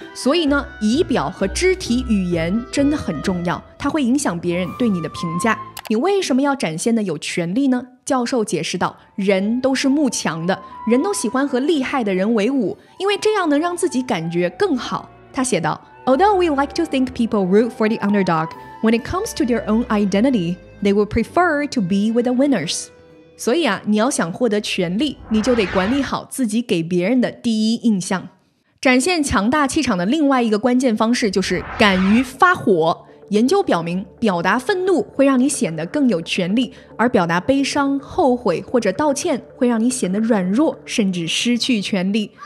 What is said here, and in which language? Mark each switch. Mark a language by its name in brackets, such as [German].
[Chinese] 所以呢，仪表和肢体语言真的很重要，它会影响别人对你的评价。你为什么要展现的有权利呢？教授解释道，人都是慕强的，人都喜欢和厉害的人为伍，因为这样能让自己感觉更好。他写道， [English] Although we like to think people root for the underdog, when it comes to their own identity, they would prefer to be with the winners. [Chinese] 所以啊，你要想获得权力，你就得管理好自己给别人的第一印象。展现强大气场的另外一个关键方式就是敢于发火。研究表明，表达愤怒会让你显得更有权力，而表达悲伤、后悔或者道歉会让你显得软弱，甚至失去权力。